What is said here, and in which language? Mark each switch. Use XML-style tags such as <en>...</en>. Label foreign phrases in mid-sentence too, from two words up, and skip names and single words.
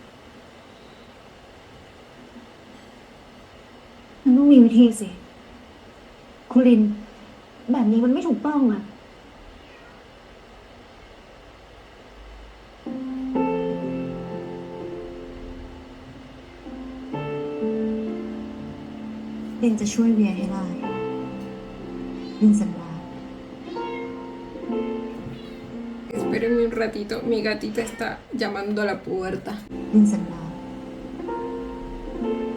<th>มันต้องมีวิธีสิ คุณลิน แบบนี้มันไม่ถูกต้องอะลินจะช่วยเวียให้ได้ลินสัญญา</th> <es>Espérenme un ratito, mi gatita está llamando a la puerta.</es> <th>ลินสัญญา</th>